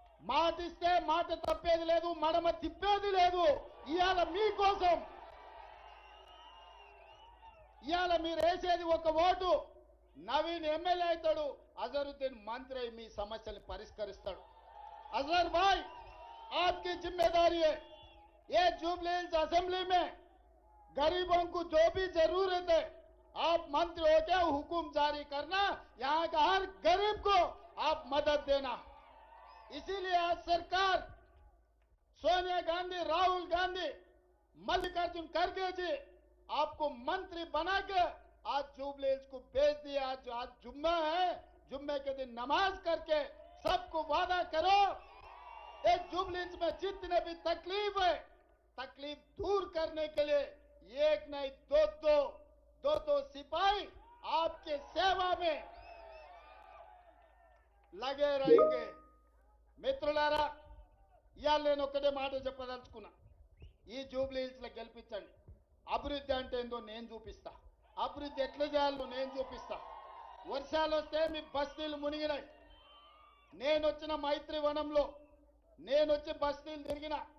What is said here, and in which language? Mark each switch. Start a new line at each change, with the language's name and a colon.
Telugu: మాట ఇస్తే మాట తప్పేది లేదు, మడమ తిప్పేది లేదు. ఇవాళ మీకోసం ఇవాళ మీరు వేసేది ఒక ఓటు. నవీన్ ఎమ్మెల్యే అవుతాడు, అజరుద్దీన్ మంత్రి అయి మీ సమస్యలు పరిష్కరిస్తాడు.
Hindi: अजहर भाई आपकी जिम्मेदारी है, ये जुबलीहिल्स असेंबली में गरीबों को जो भी जरूरत है आप मंत्री होकर हुकुम जारी करना, यहाँ का हर गरीब को आप मदद देना. इसीलिए आज सरकार सोनिया गांधी, राहुल गांधी, मल्लिकार्जुन खड़गे जी आपको मंत्री बनाकर आज जुबलीहिल्स को भेज दिया. आज जुम्मा है, जुम्मे के दिन नमाज करके सबको वादा करो एक जुबलीहिल्स में जितने भी तकलीफ है, तकलीफ दूर करने के लिए एक नहीं दो सिपाही आपके सेवा में लगे रहेंगे.
Telugu: మిత్రులారా, ఇవాళ నేను ఒక్కటే మాట చెప్పదలుచుకున్నా. ఈ జూబ్లీహిల్స్ లో గెలిపించండి. అభివృద్ధి అంటే ఏందో నేను చూపిస్తా. అభివృద్ధి ఎట్లా చేయాలో నేను చూపిస్తా. వర్షాలు వస్తే మీ బస్తీలు మునిగినాయి. నేను వచ్చిన మైత్రి వనంలో నేను వచ్చి బస్తీలు తిరిగిన.